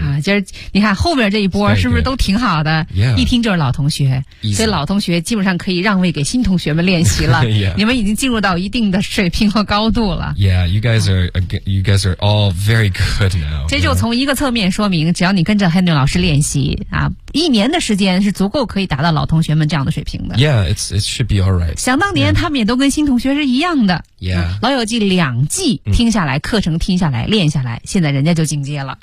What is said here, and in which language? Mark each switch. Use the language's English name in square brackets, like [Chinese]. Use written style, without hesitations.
[Chinese] 啊，今儿你看后面这一波是不是都挺好的？ [English] Yeah, [Chinese] 一听就是老同学， [English] easy. [Chinese] 所以老同学基本上可以让位给新同学们练习了。 [English] yeah. [Chinese] 你们已经进入到一定的水平和高度了。 [English] Yeah, you guys are all very good now. [Chinese] 这就从一个侧面说明，只要你跟着 Henry 老师练习啊，一年的时间是足够可以达到老同学们这样的水平的。 [English] Yeah, it should be all right. [Chinese] 想当年他们也都跟新同学是一样的。 [English] Yeah. 嗯、 [Chinese] 老友记两季听下来、嗯、课程听下来练下来，现在人家就进阶了。